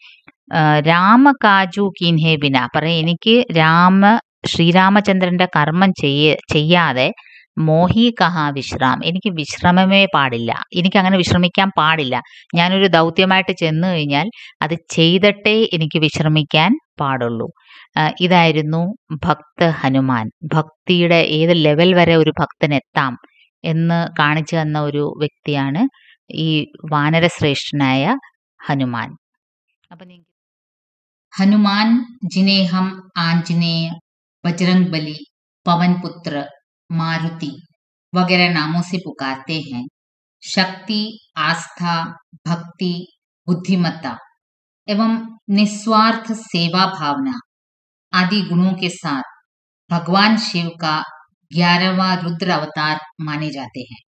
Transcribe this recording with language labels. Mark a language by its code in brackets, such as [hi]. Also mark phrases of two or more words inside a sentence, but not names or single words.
[hi] रामकाजु कीन्हे बिना, [ml] പറയും എനിക്ക് ശ്രീരാമചന്ദ്രന്റെ കർമ്മം ചെയ്യാതെ [hi] मोहि कहाँ विश्राम, [ml] എനിക്ക് വിശ്രമമേ പാടില്ല, എനിക്ക് അങ്ങനെ വിശ്രമിക്കാൻ പാടില്ല, ഞാനൊരു ദൗത്യമായിട്ട് ചെന്നു കഴിഞ്ഞാൽ അത് ചെയ്തിട്ടേ എനിക്ക് വിശ്രമിക്കാൻ പാടുള്ളൂ. ഇതായിരുന്നു ഭക്ത ഹനുമാൻ. ഭക്തിയുടെ ഏത് ലെവൽ വരെ ഒരു ഭക്തൻ എത്താം എന്ന് കാണിച്ചു തന്ന ഒരു വ്യക്തിയാണ് ഈ വാനരശ്രേഷ്ഠനായ ഹനുമാൻ. [hi] അപ്പൊ ഹനുമാൻ जिन्हें हम आंजनेय, बजरंग बली, पवन पुत्र, मारुति वगैरह नामों से पुकारते हैं, शक्ति, आस्था, भक्ति, बुद्धिमत्ता एवं निस्वार्थ सेवा भावना आदि गुणों के साथ भगवान शिव का 11वां रुद्र अवतार माने जाते हैं।